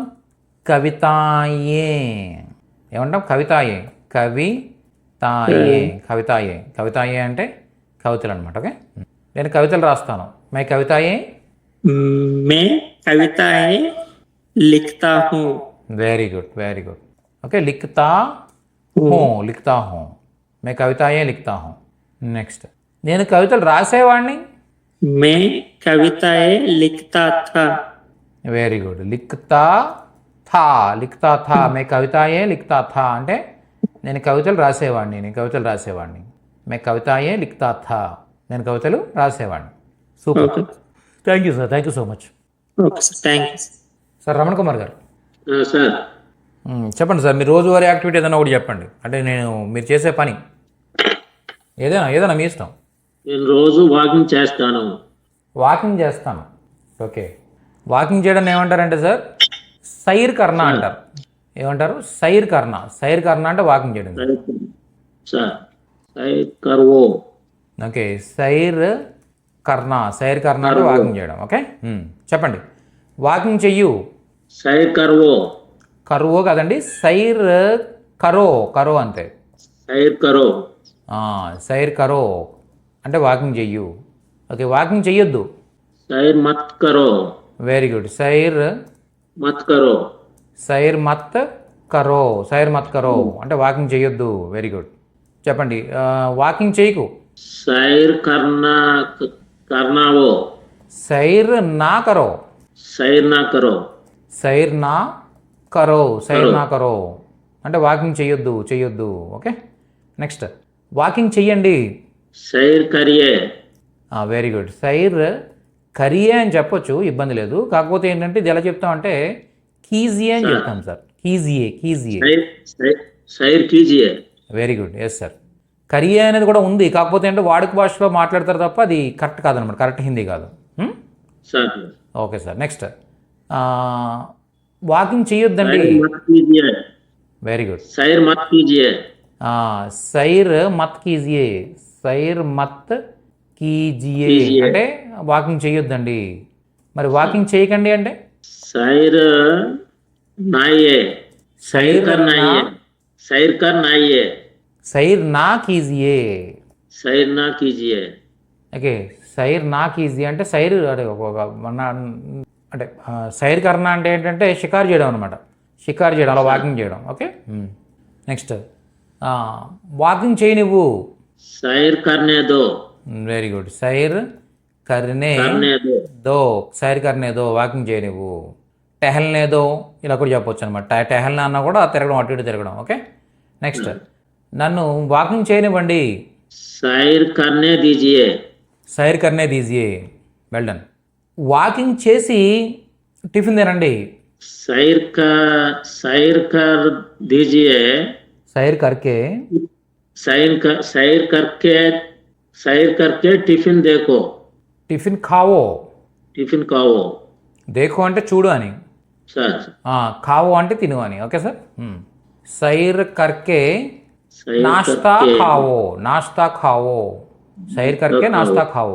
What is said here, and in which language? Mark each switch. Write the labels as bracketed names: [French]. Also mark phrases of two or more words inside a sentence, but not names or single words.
[Telugu] కవితాయే. ఏమంటాం? కవితాయే. కవితాయే కవితాయే కవితాయే అంటే కవితలు అనమాట. ఓకే, నేను కవితలు రాస్తాను. [Hindi] मैं कविताएं. मैं कविताएं लिखता हूँ. [English] very good very good. okay, [Hindi] लिखता हूँ लिखता हूँ. मैं कविताएं लिखता हूँ. [Telugu] నెక్స్ట్, నేను కవితలు రాసేవాడిని. [Hindi] मैं कविताएं लिखता था. [English] very good. [Hindi] लिखता था लिखता था. मैं कविताएं लिखता था [Telugu] అంటే నేను కవితలు రాసేవాడిని, నేను కవితలు రాసేవాడిని. [Hindi] मैं कविताएं लिखता था, [Telugu] నేను కవితలు రాసేవాడిని. సూపర్. [English] thank you sir, thank you so much. okay sir, thank you [Telugu] సార్ రమణ కుమార్ గారు సార్ చెప్పండి సార్, మీరు రోజువారీ యాక్టివిటీ ఏదైనా ఒకటి చెప్పండి. అంటే నేను మీరు చేసే పని ఏదైనా ఏదైనా మీ ఇష్టం. నేను రోజు వాకింగ్ చేస్తాను. వాకింగ్ చేస్తాను. ఓకే, వాకింగ్ చేయడం ఏమంటారంటే సార్ [Hindi] सैर करना [Telugu] అంటారు. ఏమంటారు? [Hindi] सैर करना. सैर करना [Telugu] అంటే వాకింగ్ చేయడం. [Hindi] సార్ सैर करवो. [Telugu] ఓకే, [Hindi] सैर करना. सैर करना [Telugu] అంటే వాకింగ్ చేయడం. ఓకే, చెప్పండి. వాకింగ్ చెయ్యు. [Hindi] सैर करवो. [Telugu] కరువో కదండి, [Hindi] सैर करो. करो అంతే. सैर करो. सैर करो [Telugu] అంటే వాకింగ్ చెయ్యు. ఓకే, వాకింగ్ చెయ్యొద్దు. [Hindi] सैर मत करो. [English] very good. [Hindi] సైర్ मत करो. सैर मत करो. सैर मत करो [Telugu] అంటే వాకింగ్ చేయొద్దు. [English] very good. [Telugu] చెప్పండి, వాకింగ్ చేయకు. [Hindi] सैर करनावो. सैर ना करो. सैर ना करो. सैर ना करो. सैर ना करो [Telugu] అంటే వాకింగ్ చెయ్యొద్దు, చెయ్యొద్దు. ఓకే, నెక్స్ట్, వాకింగ్ చెయ్యండి. [Hindi] सैर करिये. [English] very good. [Hindi] सैर करिये [Telugu] అని చెప్పొచ్చు, ఇబ్బంది లేదు. కాకపోతే ఏంటంటే ఇది ఎలా చెప్తామంటే కీజియే అని చెప్తాం సార్. [Hindi] कीजिये कीजिये. सैर कीजिये. [English] very good. yes sir. [Telugu] కరియే అనేది కూడా ఉంది, కాకపోతే అంటే వాడుక భాషలో మాట్లాడతారు తప్ప అది కరెక్ట్ కాదనమాట, కరెక్ట్ హిందీ కాదు. ఓకే సార్, నెక్స్ట్, వాకింగ్ చేయొద్దండి. [English] very good. [Hindi] सैर मत कीजिये. सैर मत कीजिये. सैर मत कीजिये [Telugu] అంటే వాకింగ్ చేయొద్దండి. మరి వాకింగ్ చేయకండి అంటే [Hindi] सैर नाये. సైర్ नाये. सैर कर नाये. सैर ना कीजिये. सैर ना कीजिये. [Telugu] ఓకే, [Hindi] सैर ना कीजिये [Telugu] అంటే సైర్ అంటే [Hindi] सैर करना [Telugu] అంటే ఏంటంటే షికారు చేయడం అనమాట. షికారు చేయడం, అలా వాకింగ్ చేయడం. ఓకే, నెక్స్ట్, వాకింగ్ చేయి నువ్వు. [Hindi] सैर करने दो. [English] very good. [Hindi] सैर करने दो. सैर करने दो, [Telugu] వాకింగ్ చేయి నువ్వు. [Hindi] टहलने दो [Telugu] ఇలా కూడా చెప్పొచ్చు అనమాట. టెహల్నే అన్నా కూడా తిరగడం, అటు ఇటు తిరగడం. ఓకే, నెక్స్ట్, నన్ను వాకింగ్ చేయనివ్వండి. [Hindi] सैर करने दीजिये. सैर करने दीजिये. [English] well done. [Telugu] వాకింగ్ చేసి టిఫిన్ తినండి. [Hindi] सैर कर दीजिये. सैर करके. सैर करके टिफ़िन देको. टिफ़िन खाओ. टिफ़िन काओ. [Telugu] దేఖో అంటే చూడు అని, సార్ [Hindi] खाओ [Telugu] అంటే తిను అని. [English] okay sir. [Hindi] सैर करके नाश्ता खाओ. नाश्ता खाओ. सैर करके नाश्ता खाओ.